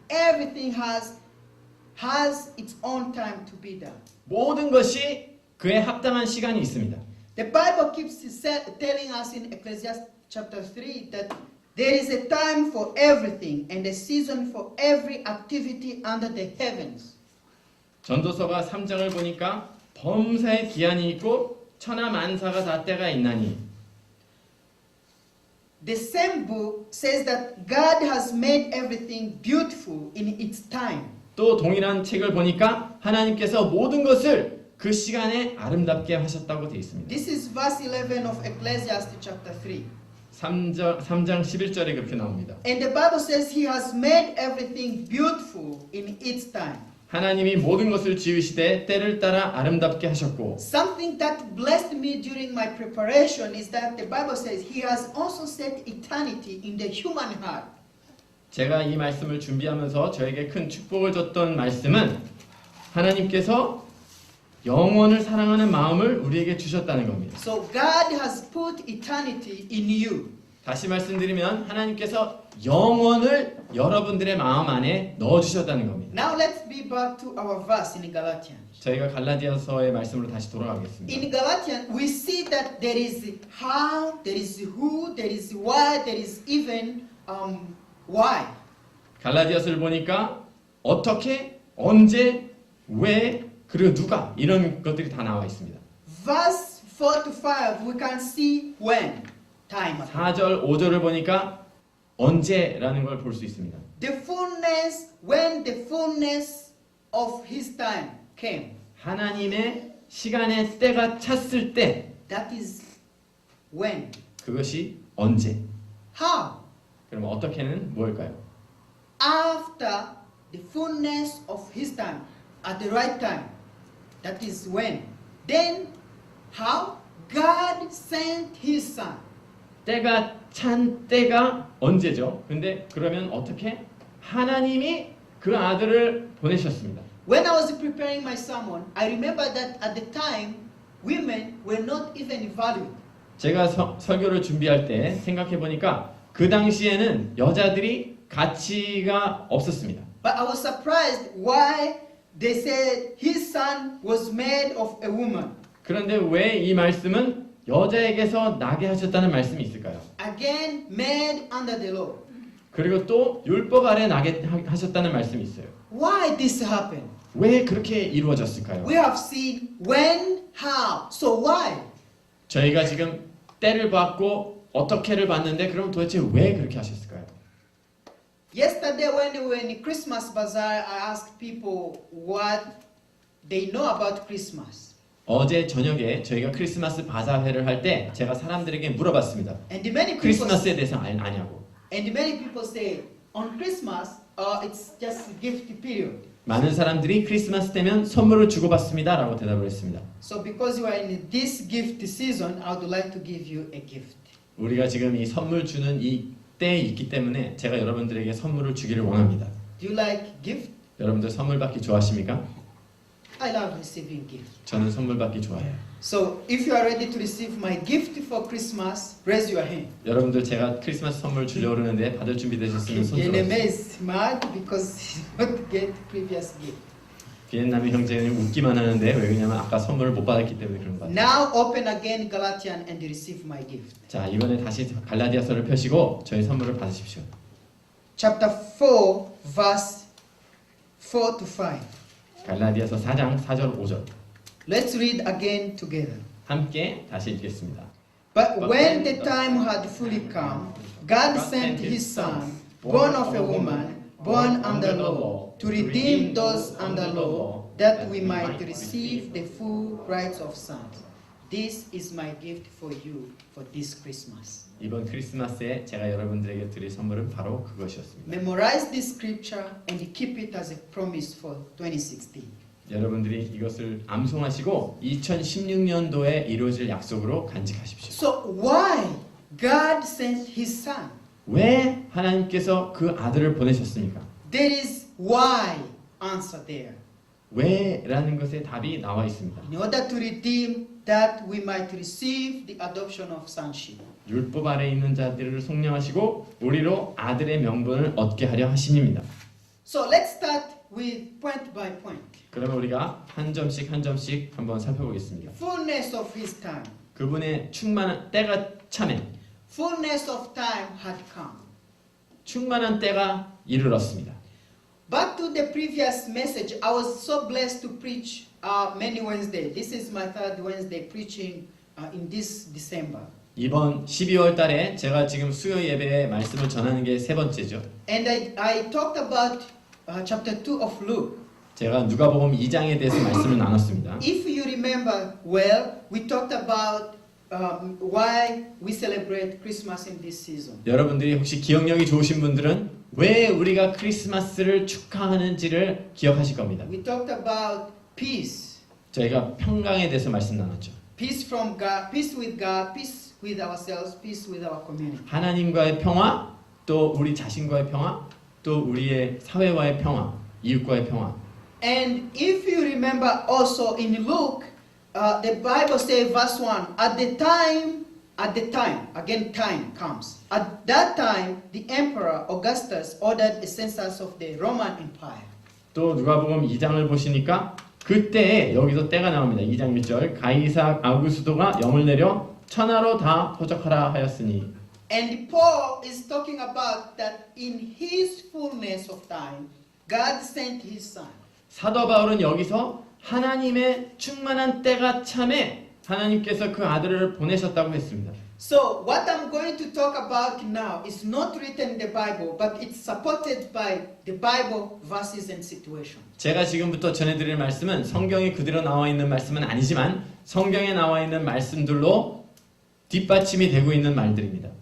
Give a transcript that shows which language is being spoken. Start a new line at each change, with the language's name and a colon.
English: Everything has its own time to be done.
Korean: 모든 것이 그에 합당한 시간이 있습니다.
English: The Bible keeps telling us in Ecclesiastes chapter 3 that there is a time for everything and a season for every activity under the heavens.
Korean: 전도서가 3장을 보니까 범사에 기한이 있고 천하 만사가 다 때가 있나니
English: The same book says that God has made everything beautiful in its time.
Korean: 또 동일한 책을 보니까 하나님께서 모든 것을 그 시간에 아름답게 하셨다고 되어 있습니다.
English: This is verse 11 of Ecclesiastes chapter 3.
Korean: 3장 11절에 그렇게 나옵니다.
English: And the Bible says he has made everything beautiful in its time.
Korean: 하나님이 모든 것을 지으시되 때를 따라 아름답게 하셨고
English: Something that blessed me during my preparation is that the Bible says he has also set eternity in the human heart.
Korean: 제가 이 말씀을 준비하면서 저에게 큰 축복을 줬던 말씀은 하나님께서 영원을 사랑하는 마음을 우리에게 주셨다는 겁니다.
English: So God has put eternity in you.
Korean: 다시 말씀드리면 하나님께서 영원을 여러분들의 마음 안에 넣어주셨다는 겁니다.
English: Now let's be back to our verse in Galatians.
Korean: 저희가 갈라디아서의 말씀으로 다시 돌아가겠습니다.
English: In Galatians, we see that there is how, there is who, there is why, there is even why.
Korean: 갈라디아서를 보니까 어떻게, 언제, 왜, 그리고 누가 이런 것들이 다 나와 있습니다.
English: Verse 4 to 5, we can see when time.
Korean: 4절, 5절을 보니까 언제라는 걸 볼 수 있습니다.
English: The fullness, when the fullness of his time came.
Korean: 하나님의 시간의 때가 찼을 때
English: That is when.
Korean: 그것이 언제?
English: How?
Korean: 그럼 어떻게는 뭘까요?
English: After the fullness of his time, at the right time. That is when. Then, how? God sent his son.
Korean: 때가 찬 때가 언제죠? 근데 그러면 어떻게? 하나님이 그 아들을 보내셨습니다.
English: When I was preparing my sermon, I remember that at the time, women were not even valued.
Korean: 제가 설교를 준비할 때 생각해 보니까 그 당시에는 여자들이 가치가 없었습니다.
English: But I was surprised why they said his son was made of a woman.
Korean: 그런데 왜 이 말씀은 여자에게서 나게 하셨다는 말씀이 있을까요?
English: Again, made under the law.
Korean: 그리고 또 율법 아래 나게 하셨다는 말씀이 있어요.
English: Why this happened?
Korean: 왜 그렇게 이루어졌을까요?
English: We have seen when, how. So why?
Korean: 저희가 지금 때를 봤고 어떻게를 봤는데 그럼 도대체 왜 그렇게 하셨을까요?
English: Yesterday when we were in Christmas bazaar, I asked people what they know about Christmas.
Korean: 어제 저녁에 저희가 크리스마스 바자회를 할 때 제가 사람들에게 물어봤습니다.
English: And many people
Korean: 크리스마스에 대해서 아냐고.
English: And many people say on Christmas, it's just a gift period.
Korean: 많은 사람들이 크리스마스 때면 선물을 주고받습니다라고 대답을 했습니다.
English: So because you are in this gift season, I would like to give you a gift.
Korean: 우리가 지금 이 선물 주는 이 때에 있기 때문에 제가 여러분들에게 선물을 주기를 원합니다.
English: Do you like gift?
Korean: 여러분들 선물 받기 좋아하십니까?
English: I love receiving gift.
Korean: 저는 선물 받기 좋아해요.
English: So if you are ready to receive my gift for Christmas, raise your hand.
Korean: 여러분들 제가 크리스마스 선물 주려고 그러는데 받을 준비 되셨으면 손
English: Vietnamese
Korean: 들어주세요.
English: is mad because he not get previous gift.
Korean: 비엔남의 형제는 웃기만 하는데 왜 그러냐면 아까 선물을 못 받았기 때문에 그런 거 같아요.
English: Now open again Galatians and receive my gift.
Korean: 자, 이번에 다시 갈라디아서를 펴시고 저희 선물을 받으십시오.
English: Chapter 4, verse 4 to 5.
Korean: 갈라디아서 4장 4절 5절
English: Let's read again together.
Korean: 함께 다시 읽겠습니다.
English: But when the time had fully come, God sent his son, born of a woman, born under law, to redeem those under law, that we might receive the full rights of sons. This is my gift for you for this Christmas.
Korean: 이번 크리스마스에 제가 여러분들에게 드릴 선물은 바로 그것이었습니다.
English: Memorize this scripture and keep it as a promise for 2016.
Korean: 여러분들이 이것을 암송하시고 2016년도에 이루어질 약속으로 간직하십시오.
English: So why God sent his son?
Korean: 왜 하나님께서 그 아들을 보내셨습니까?
English: There is why answer there.
Korean: 왜라는 것에 답이 나와 있습니다.
English: In order to redeem that we might receive the adoption of sonship.
Korean: 율법 아래 있는 자들을 속량하시고 우리로 아들의 명분을 얻게 하려 하심입니다.
English: So let's start with point by point.
Korean: 그러면 우리가 한 점씩 한번 살펴보겠습니다.
English: Fullness of his time.
Korean: 그분의 충만한 때가 참에
English: Fullness of time had come.
Korean: 충만한 때가 이르렀습니다.
English: Back to the previous message, I was so blessed to preach many Wednesdays. This is my third Wednesday preaching in this December.
Korean: 이번 12월 달에 제가 지금 수요 예배에 말씀을 전하는 게 세 번째죠.
English: And I talked about chapter 2 of Luke.
Korean: 제가 누가복음 2장에 대해서 말씀을 나눴습니다.
English: If you remember well, we talked about why we celebrate Christmas in this season.
Korean: 여러분들이 혹시 기억력이 좋으신 분들은 왜 우리가 크리스마스를 축하하는지를 기억하실 겁니다.
English: We talked about peace.
Korean: 저희가 평강에 대해서 말씀 나눴죠.
English: Peace from God, peace with God, peace with ourselves, peace with our community.
Korean: 하나님과의 평화, 또 우리 자신과의 평화, 또 우리의 사회와의 평화, 이웃과의 평화.
English: And if you remember also in Luke, the Bible says verse 1, at the time, again time comes. At that time, the Emperor Augustus ordered a census of the Roman Empire.
Korean: 또 누가복음 2장을 보시니까 그때에 여기서 때가 나옵니다. 2장 1절 가이사 아우구스도가 영을 내려 천하로 다 포적하라 하였으니.
English: And Paul is talking about that in his fullness of time, God sent his son.
Korean: 사도 바울은 여기서 하나님의 충만한 때가 참에 하나님께서 그 아들을 보내셨다고 했습니다.
English: So what I'm going to talk about now is not written in the Bible, but it's supported by the Bible verses and situations.
Korean: 제가 지금부터 전해드릴 말씀은 성경에 그대로 나와 있는 말씀은 아니지만 성경에 나와 있는 말씀들로 뒷받침이 되고 있는 말들입니다.